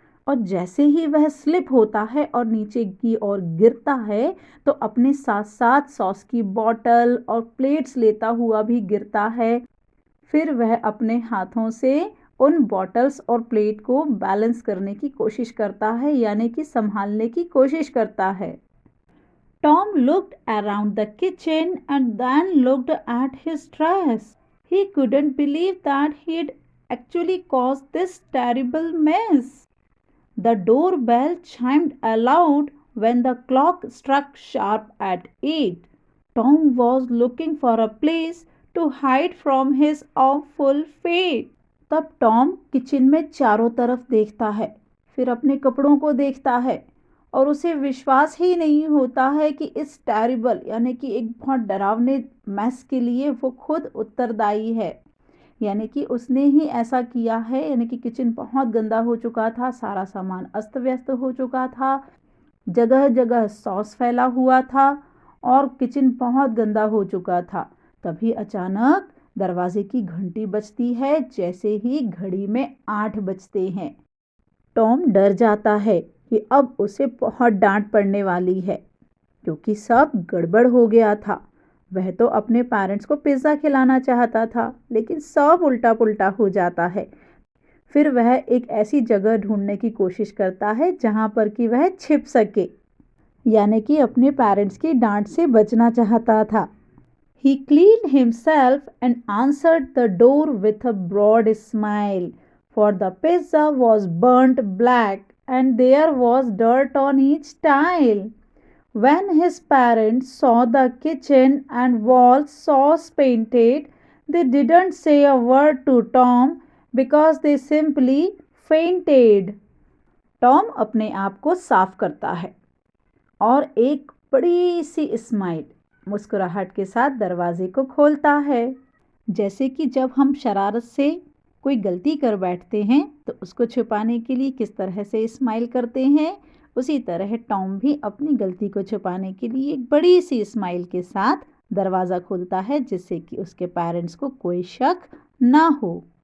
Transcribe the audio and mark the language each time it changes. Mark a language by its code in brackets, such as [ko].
[hi] और जैसे ही वह स्लिप होता है और नीचे की ओर गिरता है तो अपने साथ साथ सॉस की बॉटल और प्लेट्स लेता हुआ भी गिरता है। फिर वह अपने हाथों से उन बॉटल्स और प्लेट को बैलेंस करने की कोशिश करता है, यानी कि संभालने की कोशिश करता है। [en] Tom looked around the kitchen and then looked at his dress. He couldn't believe that he'd actually caused this terrible mess. The doorbell chimed aloud when the clock struck sharp at 8. Tom was looking for a place to hide from his awful fate. [hi] तब Tom kitchen में चारों तरफ देखता है, फिर अपने कपड़ों को देखता है, और उसे विश्वास ही नहीं होता है कि इस टेरिबल यानी कि एक बहुत डरावने मैस के लिए वो खुद उत्तरदायी है। यानी कि उसने ही ऐसा किया है, यानी कि किचन बहुत गंदा हो चुका था, सारा सामान अस्त व्यस्त हो चुका था, जगह जगह सॉस फैला हुआ था, और किचन बहुत गंदा हो चुका था। तभी अचानक दरवाजे की घंटी बजती है, जैसे ही घड़ी में 8 बजते हैं। टॉम डर जाता है कि अब उसे बहुत डांट पड़ने वाली है, क्योंकि सब गड़बड़ हो गया था। वह तो अपने पेरेंट्स को पिज़्ज़ा खिलाना चाहता था, लेकिन सब उल्टा पुल्टा हो जाता है। फिर वह एक ऐसी जगह ढूंढने की कोशिश करता है जहां पर कि वह छिप सके, यानी कि अपने पेरेंट्स की डांट से बचना चाहता था। [en] He cleaned himself and answered the door with a broad smile, for the pizza was burnt black and there was dirt on each tile. When his parents saw the kitchen and walls sauce painted, they didn't say a word to Tom because they simply fainted. [hi] Tom अपने आप को साफ करता है और एक बड़ी सी smile, मुस्कुराहट के साथ दरवाजे को खोलता है। जैसे कि जब हम शरारत से कोई गलती कर बैठते हैं तो उसको छुपाने के लिए किस तरह से स्माइल करते हैं, उसी तरह टॉम भी अपनी गलती को छुपाने के लिए एक बड़ी सी स्माइल के साथ दरवाज़ा खोलता है, जिससे कि उसके पेरेंट्स को कोई शक ना हो।